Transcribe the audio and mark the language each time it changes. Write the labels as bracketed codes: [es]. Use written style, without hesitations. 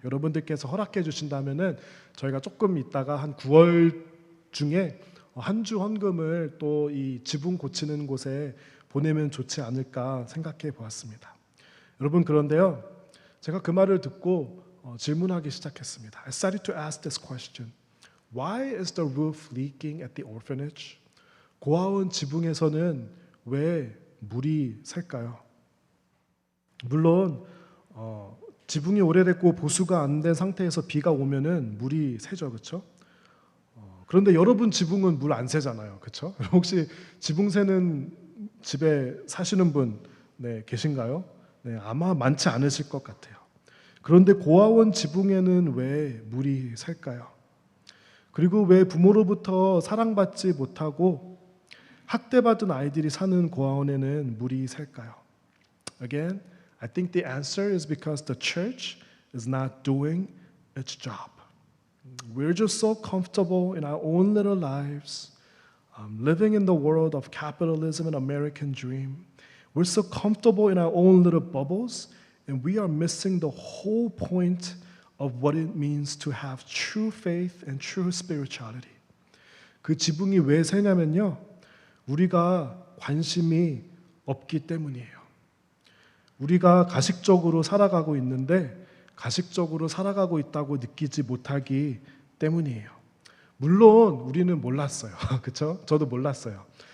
[ko] 여러분들께서 허락해 주신다면은 저희가 조금 있다가 한 9월 중에 한 주 헌금을 또 이 지붕 고치는 곳에 보내면 좋지 않을까 생각해 보았습니다. 여러분, 그런데요, 제가 그 말을 듣고 질문하기 시작했습니다. [en] I started to ask this question. Why is the roof leaking at the orphanage? [ko] 고아원 지붕에서는 왜 물이 셀까요? 물론 지붕이 오래됐고 보수가 안 된 상태에서 비가 오면은 물이 새죠, 그렇죠? 그런데 여러분 지붕은 물 안 새잖아요, 그렇죠? 혹시 지붕 새는 집에 사시는 분 계신가요? 네, 아마 많지 않으실 것 같아요. 그런데 고아원 지붕에는 왜 물이 셀까요? 그리고 왜 부모로부터 사랑받지 못하고 학대받은 아이들이 사는 고아원에는 물이 셀까요? [en] Again, I think the answer is because the church is not doing its job. We're just so comfortable in our own little lives, living in the world of capitalism and American dream. We're so comfortable in our own little bubbles, and we are missing the whole point of what it means to have true faith and true spirituality. [ko] 그 지붕이 왜 새냐면요, 우리가 관심이 없기 때문이에요. 우리가 가식적으로 살아가고 있는데 가식적으로 살아가고 있다고 느끼지 못하기 때문이에요. 물론 우리는 몰랐어요. 그렇죠? 저도 몰랐어요.